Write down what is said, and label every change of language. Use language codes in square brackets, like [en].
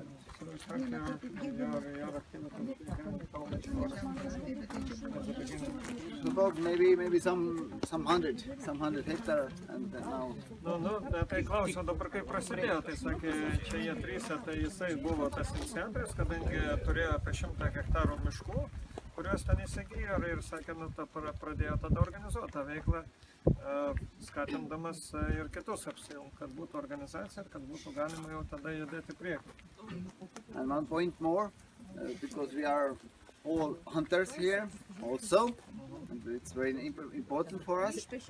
[en] So exactly your activity began how much forest at the beginning? About maybe some 100 hectare, and now. [lt] Nu, tai klausiau dabar, kaip prasidėjo, tai sakė, čia jie 3, tai jisai buvo tas iniciatorius, kadangi turėjo apie 100 hektarų miškų, kuriuos ten įsigijo ir sakė, nu, pradėjo tada organizuoti tą veiklą, skatindamas ir kitus apsijungti, kad būtų organizacija ir kad būtų galima jau tada judėti priekį. [en] And one point more, because we are all hunters here also, and it's very important for us.